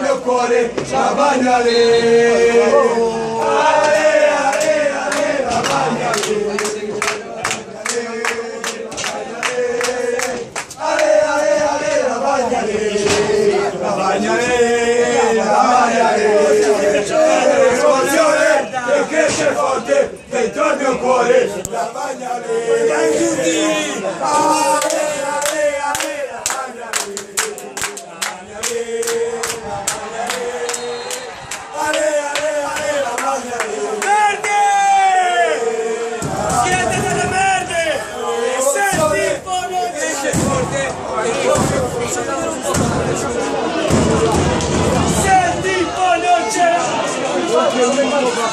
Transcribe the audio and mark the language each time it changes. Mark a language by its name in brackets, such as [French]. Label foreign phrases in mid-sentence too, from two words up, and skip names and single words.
[Italian] cuore, la bagnale. Ale, ale, ale, la bagnale. Ale, ale, ale, la bagnale. La bagnale, la bagnale. C'è l'emozione che cresce forte dentro il mio cuore, la bagnale. Dai tutti! Ale, ale, ale, la bagnale. Ale, ale, ale, la bagnale. Verde! Siete delle merde! E senti il fono cresce forte! Senti il fono ce l'hai!